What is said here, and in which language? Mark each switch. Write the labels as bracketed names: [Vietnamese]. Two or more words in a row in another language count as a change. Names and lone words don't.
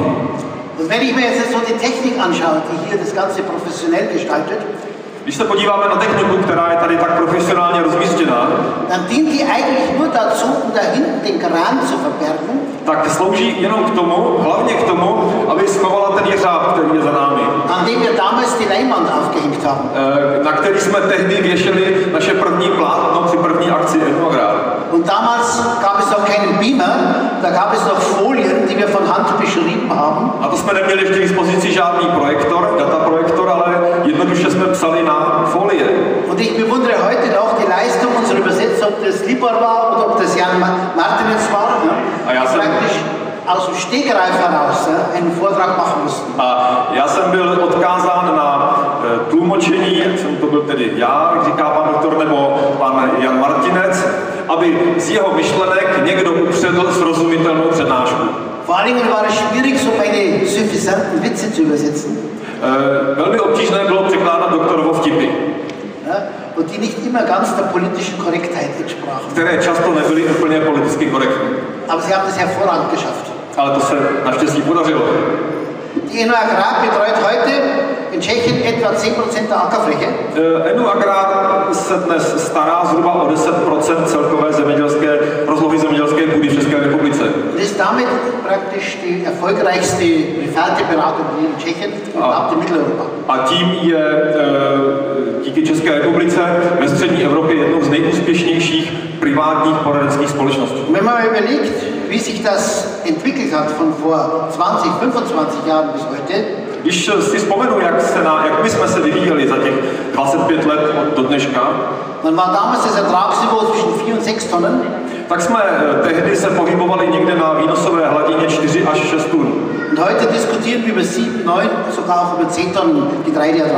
[German] Und wenn ich mir jetzt so die Technik anschaue, die hier das Ganze professionell gestaltet, [Czech] Když se podíváme na techniku, která je tady tak profesionálně rozmístěná, [German] dann dient die eigentlich nur dazu, um da hinten den Kran zu verbergen. [Czech] tak slouží jenom k tomu, hlavně k tomu, aby schovala ten jeřáb, který je za námi, [German] An dem wir damals die Leinwand aufgehängt haben. [Czech] na který jsme tehdy věšeli naše první plátno při první akci NU Agrar. [German] Und damals gab es noch keinen Beamer, da gab es noch Folien, die wir von Hand beschrieben haben. [Czech] A to jsme neměli ještě k dispozici žádný projektor, dataprojektor, ale jednoduše jsme psali na folie. [German] Und ich bewundere heute noch die Leistung unserer Übersetzer, ob das Libor war oder ob das Jan Martinitz war, Ah ja, die so- praktisch aus dem Stegreif heraus einen Vortrag machen mussten. [Czech] A já jsem byl odkázán na tlumočení, jak jsem to byl tedy já, jak říká pan doktor, nebo pan Jan Martinec, aby z jeho myšlenek někdo upředl srozumitelnou přednášku. [German] Vor allen Dingen war es schwierig, so meine suffisanten Witze zu übersetzen. [Czech] Velmi obtížné bylo překládat doktorovo vtipy, [German] Ja, und die nicht immer ganz der politischen Korrektheit entsprachen. [Czech] které často nebyly úplně politicky korektní. [German] Aber sie haben das hervorragend geschafft. [Czech] Ale to se naštěstí podařilo. [German] Die NU Agrar betreut heute in Tschechien etwa 10% der Ackerfläche. [Czech] NU Agrar se dnes stará zhruba o 10% celkové rozlohy zemědělské půdy v České republice. [German] Und ist damit praktisch die erfolgreichste private Beratung hier in Tschechien und überhaupt in Mitteleuropa. [Czech] A tím je díky České republice ve střední Evropě jednou z nejúspěšnějších privátních poradenských společností. [German] Und wenn man mal überlegt, wie sich das entwickelt hat von vor 20, 25 Jahren bis heute, [Czech] Když si vzpomenu, jak my jsme se vyvíjeli za těch 25 let do dneška, [German] dann war damals das Ertragsniveau zwischen 4 und 6 Tonnen. [Czech] tak jsme tehdy se pohybovali někde na výnosové hladině 4 až 6 tun. [German] Und Und heute diskutieren wir über 7, 9, sogar auch über 10 Tonnen Getreideertrag.